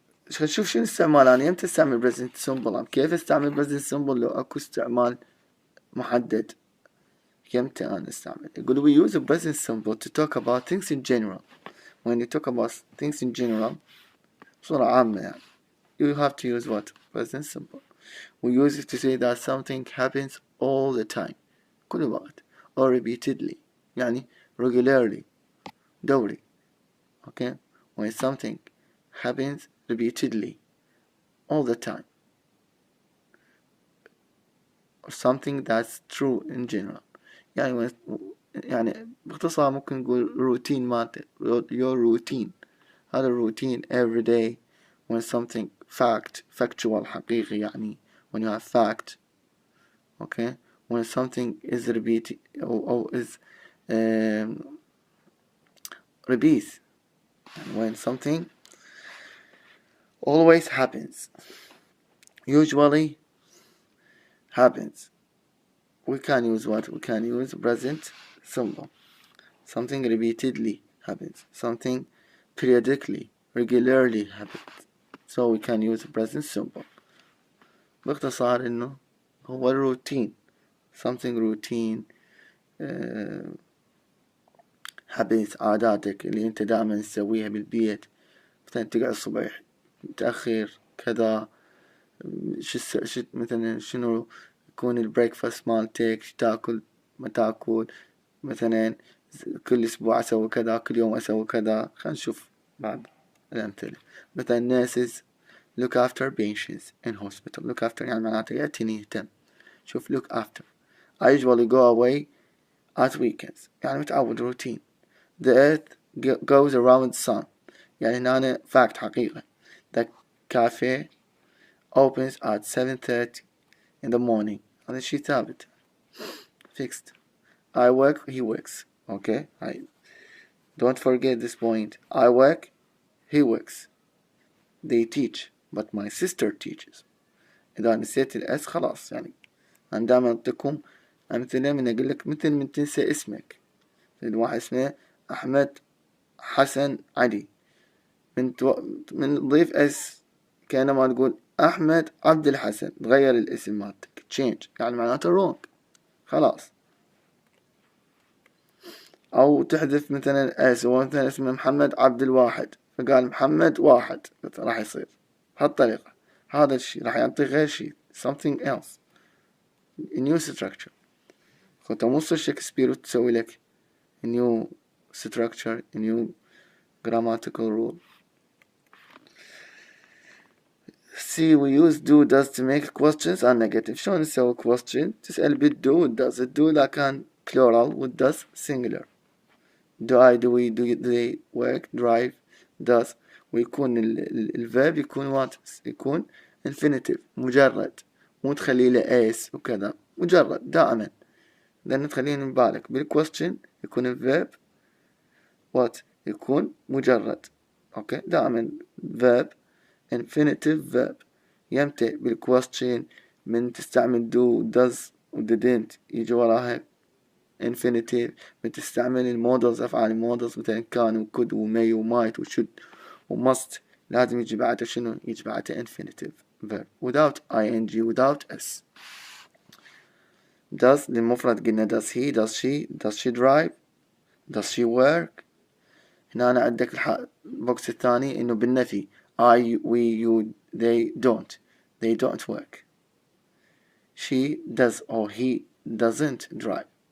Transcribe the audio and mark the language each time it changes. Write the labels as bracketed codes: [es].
[ar] شوف شنو استعمال أنا يمتى استعمل present simple، كيف استعمل present simple لو أكو استعمال محدد يمتى أنا استعمل. [en] يقول we use a present simple to talk about things in general. when you talk about things in general [ar] بصورة عامة يعني [en] you have to use what? present simple. we use it to say that something happens all the time [ar] كل وقت [en] or repeatedly يعني regularly [ar] دوري. [en] okay. when something happens repeatedly all the time, or something that's true in general. [ar] يعني باختصار ممكن نقول روتين مالته your routine. هذا الروتين [en] every day when something factual [ar] حقيقي يعني [en] when you have fact, okay, when something is repeated or is repeats, when something always happens, usually happens. We can use what? We can use present simple. Something repeatedly happens. Something periodically, regularly happens. So we can use present simple. [ar] باختصار إنه هو الروتين. [en] Something routine habits [ar] عاداتك اللي أنت دائما تسويها بالبيت. مثلا تقعد الصبح متأخر كذا. مثلا شنو يكون البريكفاست مالتك، تاكل ما تاكل. مثلا كل أسبوع أسوي كذا، كل يوم أسوي كذا. خلينا نشوف بعض الأمثلة. [en] مثلا nurses look after patients in hospital. [ar] look after يعني معناته يعتني يهتم. [en] شوف look after. I usually go away at weekends [ar] يعني متعود روتين. [en] the earth goes around the sun [ar] يعني هنا [en] fact [ar] حقيقة. [en] the cafe opens at 7:30 in the morning. [ar] هذا شي ثابت fixed. [en] I work, he works. Okay, don't forget this point. I work, he works. They teach, but my sister teaches. [ar] إذا نسيت الأس خلاص يعني. أنا دائما أعطيكم أمثلة من أقول لك مثل من تنسى اسمك. الواحد اسمه أحمد حسن علي. من تضيف اس كأنما تقول أحمد عبد الحسن. تغير الاسم مالتك change يعني معناته wrong خلاص. أو تحذف مثلا اس ومثلا اسمه محمد عبد الواحد فقال محمد واحد راح يصير بهالطريقة. هذا الشيء راح يعطي غير شيء [en] something else a new structure. [ar] فأنت مو تصير شكسبير وتسوي لك [en] a new structure a new grammatical rule. See, we use do does to make questions and negative. [ar] شلون نسوي question؟ تسأل بالdo does. [en] الdo [ar] إذا كان [en] plural والdoes singular. do I do we do they work drive does. [ar] ويكون الverb يكون what؟ يكون infinitive مجرد مو تخلي له s وكذا مجرد دائما. لأن تخليني ببالك بالquestion يكون الverb what؟ يكون مجرد. [en] okay دائما verb infinitive verb. [ar] يمتى بالquestion من تستعمل do does و didn't يجي وراها infinitive. من تستعمل المودلز أفعال المودلز مثلا كان و could و may و might و should و must لازم يجي بعده شنو؟ يجي بعده infinitive verb [en] without ing without s. does [ar] للمفرد قلنا [en] does he does she drive does she work. [ar] هنا أنا عندك البوكس الثاني إنه بالنفي [en] I we you they don't work. she does or he doesn't drive.